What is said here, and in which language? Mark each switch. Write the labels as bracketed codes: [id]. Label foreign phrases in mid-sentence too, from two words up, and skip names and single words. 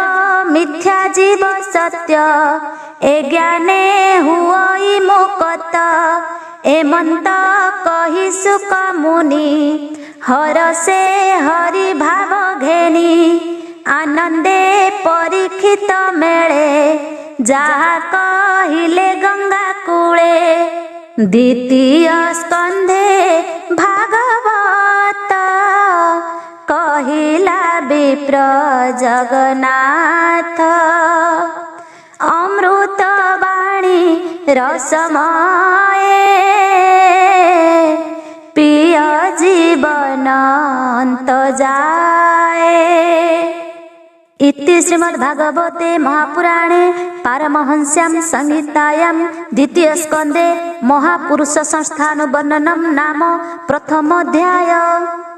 [or] ମିଥ୍ୟା ଜୀବ ସତ୍ୟ ଏ ଜ୍ଞାନେ ହୁଇ ମୁକ୍ତ ଏମନ୍ତ କହି ସୁଖ ମୁନି ହର ସେ ହରି ଭାବ ଘେନି ଆନନ୍ଦେ ପରୀକ୍ଷିତ ମେଲେ ଯହା କହିଲେ ଗଙ୍ଗା କୂଳେ ଦ୍ୱିତୀୟ ସ୍କନ୍ଧେ ଭାଗବତ କହିଲା ବିପ୍ର ଜଗନ୍ନାଥ ଅମୃତ ବାଣୀ ରସମୟେ ପିୟ ଜୀବନ ଅନ୍ତ ଯାଏ। [sa] इति श्रीमद्भागवते महापुराणे पारमहंस्यां संहितायां द्वितीय स्कंदे महापुरुष संस्थान वर्णनम नाम प्रथमोऽध्याय।